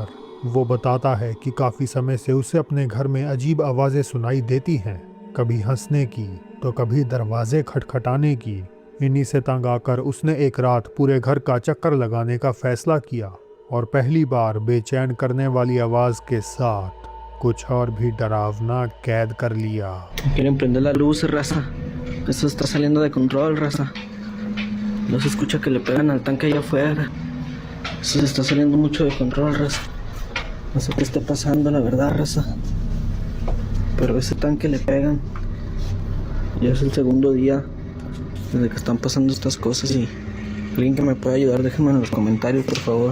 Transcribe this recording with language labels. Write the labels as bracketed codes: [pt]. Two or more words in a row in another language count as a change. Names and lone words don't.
[hi] वो बताता है कि काफ़ी समय से उसे अपने घर में अजीब आवाज़ें सुनाई देती हैं, कभी हंसने की तो कभी दरवाजे खटखटाने की। इन्हीं से तंग आकर उसने एक रात पूरे घर का चक्कर लगाने का फैसला किया और पहली बार बेचैन करने वाली आवाज़ के साथ कुछ और भी डरावना कैद कर लिया। [es] Quieren prender la luz, raza. Esto está saliendo de control, raza. No se escucha que le pegan al tanque allá afuera. Esto se está saliendo mucho de control, raza. No sé qué está pasando, la verdad, raza. Pero ese tanque le pegan. Ya es el segundo día desde que están pasando estas cosas y alguien que me pueda ayudar, déjenme en los comentarios, por favor.